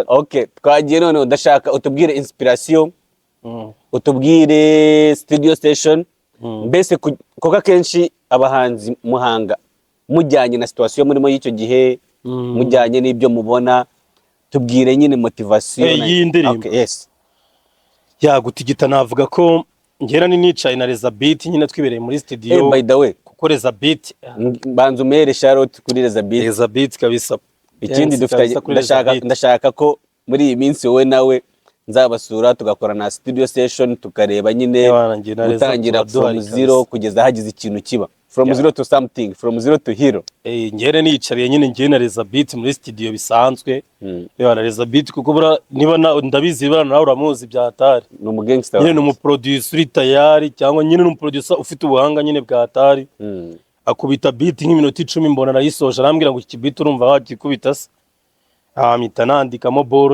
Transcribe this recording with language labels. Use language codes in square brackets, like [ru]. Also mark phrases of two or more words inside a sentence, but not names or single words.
[rw] okay twagiye none udashaka utubwire inspiration utubwire [en] studio station [rw] mbese koka kenshi abahanzi muhanga mujyanye na situation murimo y'icyo gihe mujyanye n'ibyo mubona tubwire nyine motivation y'indirimbo [en] okay yes [rw] gutigita navuga ko ngera ni nicaye na Reza Beat nyine twibereye muri studio [en] by the way [rw] kuko Reza Beat banzu mere Charlotte kuri Reza Beat kabisa ikindi dufite ndashaka ko muri iyi minsi wowe nawe nzabasura tugakora na studio session tukareba nyine gutangira [en] from zero [rw] kugeza hagize ikintu kiba [en] from zero to something from zero to hero [rw] ngere nicariye nyine ngiye na Reza Beat muri studio bisanzwe na Reza Beat kuko niba ndabizi bana nawe uramuzi byahatari ni umugangster nyine ni umuproducer tayari cyangwa nyine ni umuproducer ufite ubuhanga nyine bwahatari akubita beat nk'iminota 10 mbona arayisoje arambwira ngo iki beat urumva wakikubita se mpita nandikamo boro